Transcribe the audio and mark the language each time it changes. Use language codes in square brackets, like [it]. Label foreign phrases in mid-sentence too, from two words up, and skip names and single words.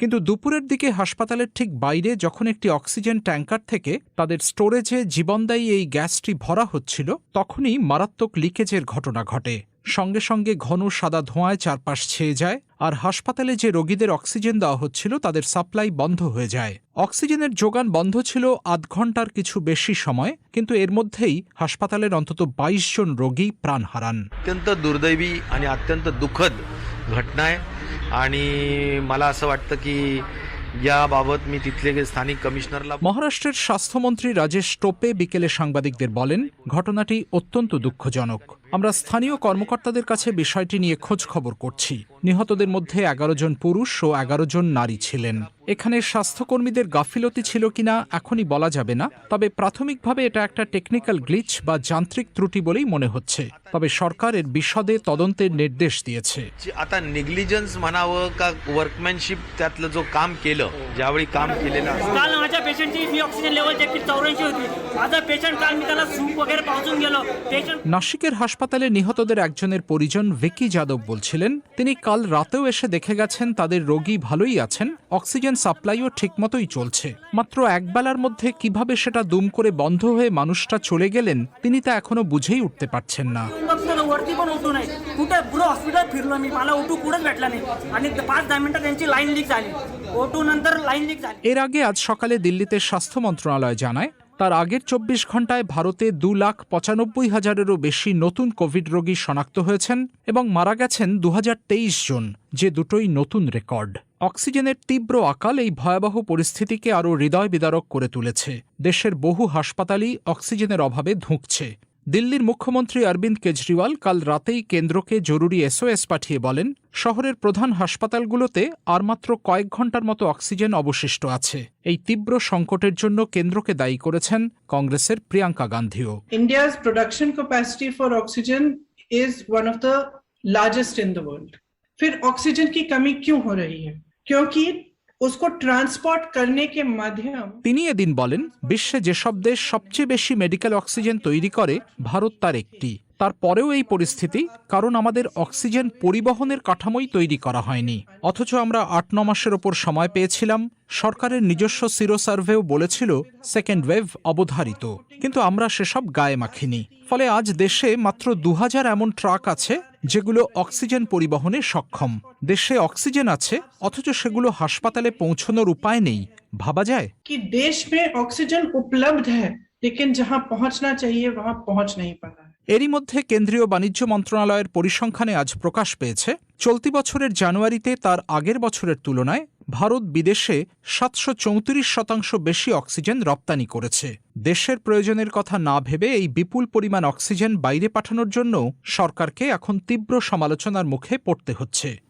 [bn] কিন্তু দুপুরের দিকে হাসপাতালের ঠিক বাইরে যখন একটি [en] oxygen tanker [bn] থেকে তাদের স্টোরেজে জীবনদায়ী এই গ্যাসটি ভরা হচ্ছিল, তখনই মারাত্মক লিকেজের ঘটনা ঘটে। সঙ্গে সঙ্গে ঘন সাদা ধোঁয়ায় চারপাশ ছেয়ে যায়, আর হাসপাতালে যে রোগীদের অক্সিজেন দেওয়া হচ্ছিল তাদের সাপ্লাই বন্ধ হয়ে যায়। অক্সিজেনের যোগান বন্ধ ছিল আধ ঘন্টার কিছু বেশি সময়, কিন্তু এর মধ্যেই হাসপাতালের অন্তত 22 জন রোগী প্রাণ হারান। [mr] अत्यंत दुर्दैवी आणि अत्यंत दुःखद घटना आहे आणि मला असं वाटतं की याबाबत मी तिथले स्थानिक कमिशनरला [bn] মহারাষ্ট্রের স্বাস্থ্যমন্ত্রী রাজেশ টোপে বিকেলে সাংবাদিকদের বলেন, ঘটনাটি অত্যন্ত দুঃখজনক। আমরা স্থানীয় কর্মকর্তাদের কাছে বিষয়টি নিয়ে খোঁজ খবর করছি। নিহতদের মধ্যে 11 জন পুরুষ ও 11 জন নারী ছিলেন। এখানে স্বাস্থ্যকর্মীদের গাফিলতি ছিল কিনা এখনই বলা যাবে না, তবে প্রাথমিকভাবে এটা একটা [en] technical glitch [bn] বা যান্ত্রিক ত্রুটি বলেই মনে হচ্ছে। তবে সরকার এর বিশদে তদন্তের নির্দেশ দিয়েছে। [mr] आता निग्लिजन्स म्हणावं का वर्कमॅनशिप त्यातलं जो काम केलं, ज्यावेळी काम केलेलं काल माझ्या पेशंटची मी [en] oxygen level check [mr] केली 84 होती। माझा पेशंट काल मी त्याला सूप वगैरे पाजून गेलो। पेशंट [bn] নাসিকের হাসপাতালে নিহতদের একজনের পরিজন ভিকি যাদব বলছিলেন, তিনি কাল রাতেও এসে দেখে গেছেন তাদের রোগী ভালোই আছেন, [en] oxygen supply [bn] ঠিকমতোই চলছে। মাত্র একবেলার মধ্যে কিভাবে সেটা দুম করে বন্ধ হয়ে মানুষটা চলে গেলেন তিনি তা এখনো বুঝেই উঠতে পারছেন না। [mr] वरती पण उठू नाही, कुठे पुरं हॉस्पिटल फिरलो मी, मला उठू कुठंच भेटला नाही आणि 5-10 मिनिटात त्यांची [en] line leak [mr] झाली। ओटू नंतर [en] line leak [mr] झाली। [bn] এর আগে আজ সকালে দিল্লিতে স্বাস্থ্য মন্ত্রণালয় জানায়, তার আগের 24 ঘন্টায় ভারতে 2,95,000-এরও বেশি নতুন কোভিড রোগী শনাক্ত হয়েছেন এবং মারা গেছেন 2023 জন, যে দুটোই নতুন রেকর্ড। অক্সিজেনের তীব্র আকাল এই ভয়াবহ পরিস্থিতিকে আরও হৃদয় বিদারক করে তুলেছে। দেশের বহু হাসপাতালই অক্সিজেনের অভাবে ধুঁকছে। দিল্লির মুখ্যমন্ত্রী অরবিন্দ কেজরিওয়াল কাল রাতেই কেন্দ্রকে জরুরি SOS পাঠিয়ে বলেন, শহরের প্রধান হাসপাতালগুলোতে আর মাত্র কয়েক ঘন্টার মতো অক্সিজেন অবশিষ্ট আছে। এই তীব্র সংকটের জন্য কেন্দ্রকে দায়ী করেছেন কংগ্রেসের প্রিয়াঙ্কা গান্ধীও। [en] India's production capacity for oxygen is one of the largest in the world. [hi] फिर ऑक्सीजन की कमी क्यों हो रही है? क्योंकि उसको ट्रांसपोर्ट करने के माध्यम। [bn] তিনি এদিন বলেন, বিশ্বে যেসব দেশ সবচেয়ে বেশি [en] medical oxygen [bn] তৈরি করে ভারত তার একটি। তারপরেও এই পরিস্থিতি কারণ আমাদের অক্সিজেন পরিবহনের কাঠামোই তৈরি করা হয়নি। অথচ আমরা 8-9 মাসের ওপর সময় পেয়েছিলাম। সরকারের নিজস্ব [en] sero survey [bn] বলেছিল [en] second wave [bn] অবধারিত, কিন্তু আমরা সেসব গায়ে মাখিনি। ফলে আজ দেশে মাত্র 2000 এমন ট্রাক আছে যেগুলো অক্সিজেন পরিবহনে সক্ষম। দেশে অক্সিজেন আছে অথচ সেগুলো হাসপাতালে পৌঁছানোর উপায় নেই। ভাবা যায় [hi] कि देश में ऑक्सीजन उपलब्ध है लेकिन जहां पहुंचना चाहिए वहां पहुंच नहीं पा रहा है। [bn] এরই মধ্যে কেন্দ্রীয় বাণিজ্য মন্ত্রণালয়ের পরিসংখ্যানে আজ প্রকাশ পেয়েছে, চলতি বছরের জানুয়ারিতে তার আগের বছরের তুলনায় ভারত বিদেশে 734% বেশি অক্সিজেন রপ্তানি করেছে। দেশের প্রয়োজনের কথা না ভেবে এই বিপুল পরিমাণ অক্সিজেন বাইরে পাঠানোর জন্য সরকারকে এখন তীব্র সমালোচনার মুখে পড়তে হচ্ছে।